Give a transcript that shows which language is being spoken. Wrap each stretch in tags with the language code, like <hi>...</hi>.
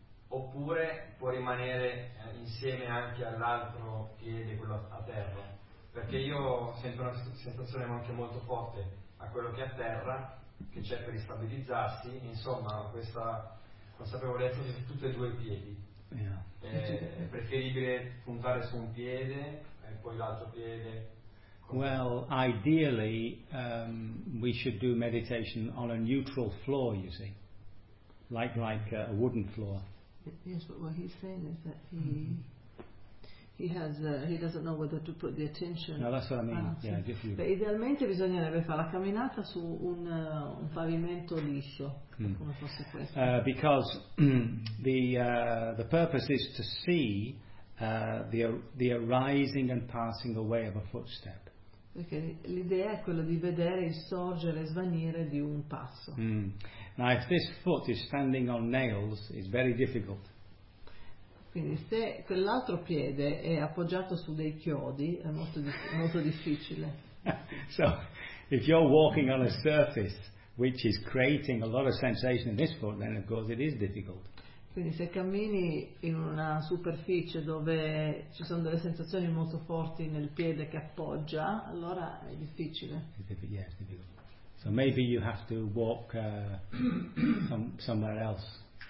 <it>oppure può rimanere insieme anche all'altro piede, quello a terra, perché io sento una sensazione anche molto forte a quello che è a terra, che cerca di stabilizzarsi, insomma, questa consapevolezza su tutti e due i piedi.</it> <en>Yeah.</en> <it>È preferibile puntare su un piede e poi l'altro piede.</it> <en>Well, ideally, we should do meditation on a neutral floor, you see, like a wooden floor. Yes, but what he's saying is that he doesn't know whether to put the attention. No, that's what I mean. Ah, yeah, just.</en> <it>Beh, idealmente bisognerebbe fare la camminata su un pavimento liscio, come fosse questo.</it> <en>Because the purpose is to see the arising and passing away of a footstep.</en> <it>Perché l'idea è quella di vedere il sorgere e svanire di un passo.</it> <en>Now, if this foot is standing on nails, it's very difficult.</en> <it>Quindi se quell'altro piede è appoggiato su dei chiodi, è molto, molto difficile.</it> <en>So, if you're walking on a surface which is creating a lot of sensation in this foot, then of course it is difficult.</en> <it>Quindi se cammini in una superficie dove ci sono delle sensazioni molto forti nel piede che appoggia, allora è difficile.</it> <en>Yes, difficult. So maybe you have to walk somewhere else.</en>